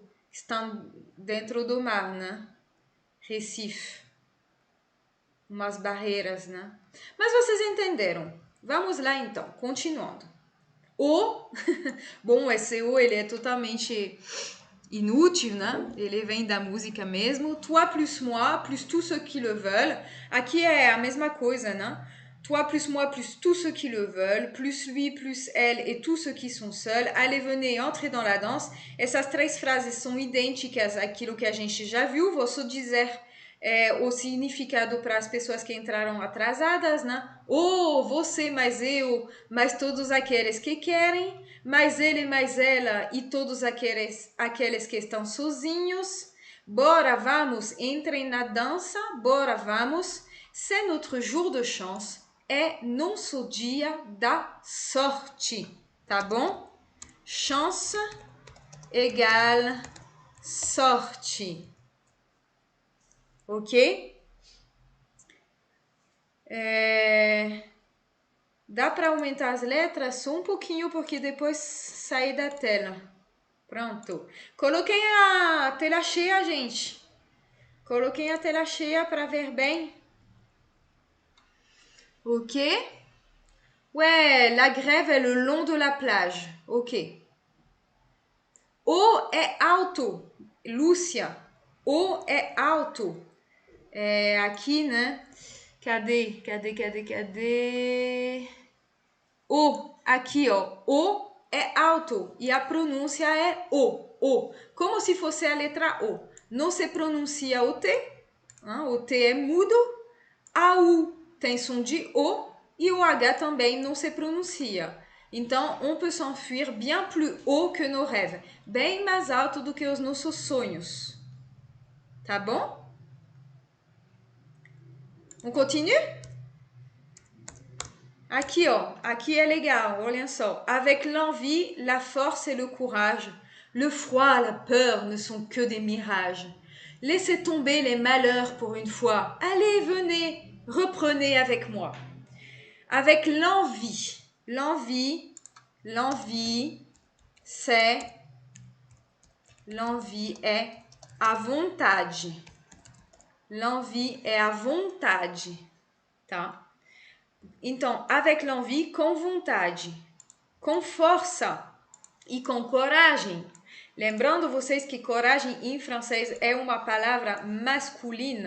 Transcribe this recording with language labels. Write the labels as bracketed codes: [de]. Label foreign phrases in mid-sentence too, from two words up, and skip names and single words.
[pt] Estão dentro do mar, né? Recife. Umas barreiras, né? Mas vocês entenderam. Vamos lá então, continuando. O, bom, esse O ele é totalmente inútil, né? Ele vem da música mesmo. [fr] Toi plus moi, plus tous ceux qui le veulent. [pt] Aqui é a mesma coisa, né? [fr] Toi plus moi, plus tous ceux qui le veulent, plus lui, plus elle et tous ceux qui sont seuls. Allez, venez, entrez dans la danse. [pt] Essas três frases são idênticas àquilo que a gente já viu. Vou só dizer o significado para as pessoas que entraram atrasadas, né? Oh, você, mais eu, mais todos aqueles que querem, mais ele, mais ela e todos aqueles que estão sozinhos. Bora, vamos, entrem na dança, bora, vamos. [fr] C'est notre jour de chance, [pt] é nosso dia da sorte, tá bom? [fr] Chance égale [pt] sorte, ok? Dá para aumentar as letras só um pouquinho porque depois sair da tela. Pronto. Coloquei a tela cheia, gente. Coloquei a tela cheia para ver bem. Ok? [fr] Ouais, la grève est le long de la plage. [pt] Ok. O é alto. Lúcia. O é alto. É aqui, né? Cadê? O, aqui, ó. O é alto e a pronúncia é O. Como se fosse a letra O. Não se pronuncia o T. O T é mudo. A U tem som de O e o H também não se pronuncia. Então, [fr] on peut s'enfuir bien plus haut que nos rêves. [pt] Bem mais alto do que os nossos sonhos. Tá bom? [fr] On continue? [pt] Aqui, ó. Aqui é legal, olhem só. [fr] Avec l'envie, la force et le courage, le froid, la peur ne sont que des mirages. Laissez tomber les malheurs pour une fois. Allez, venez, reprenez avec moi. Avec l'envie. L'envie, l'envie [pt] é a vontade. L'envie é a vontade, tá? Então, avec l'envie, com vontade, com força e com coragem. Lembrando vocês que coragem em francês é uma palavra masculina.